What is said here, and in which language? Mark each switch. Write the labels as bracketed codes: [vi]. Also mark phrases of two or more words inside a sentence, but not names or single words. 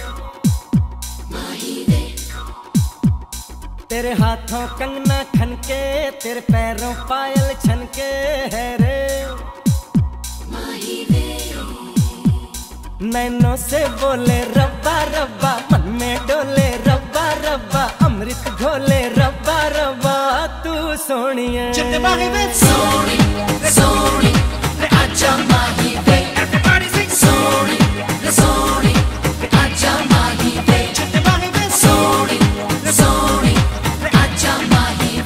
[hi] तेरे हाथों कंगना खनके तेरे पैरों पायल छनके है रे नैनों से बोले रब्बा रब्बा मन में डोले रब्बा रब्बा अमृत घोले रब्बा रब्बा तू सोनिए [en] Sorry, sorry, [hi] आजा माही वे [en] Everybody sing sorry, sorry, [hi] आजा माही वे [en] Sorry, sorry, [hi] आजा माही